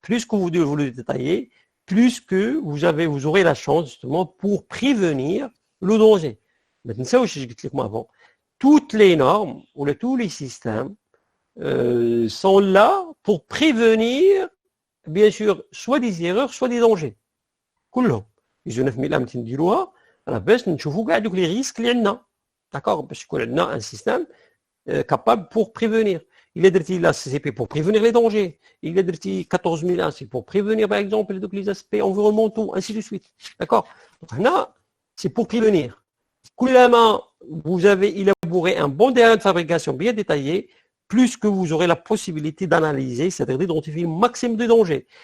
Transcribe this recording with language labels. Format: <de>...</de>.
<fr>Plus que vous le détaillez, plus que vous aurez la chance justement pour prévenir le danger. Maintenant, ça aussi, j'explique moi avant. Toutes les normes ou tous les systèmes sont là pour prévenir, bien sûr, soit des erreurs, soit des dangers.</fr> <ar>كلهم يجونا في ملامة نديروها راه باش نشوفوا كاع دوك لي ريسك اللي عندنا.</ar> <fr>D'accord?</fr> <ar>باش يكون عندنا</ar> <fr>un système capable pour prévenir. Il a dit la CCP pour prévenir les dangers. Il a dit 14001, c'est pour prévenir, par exemple, les aspects environnementaux, ainsi de suite. D'accord? Donc là, c'est pour prévenir. Vous avez élaboré un bon diagramme de fabrication bien détaillé, plus que vous aurez la possibilité d'analyser, c'est-à-dire d'identifier le maximum de dangers.</fr>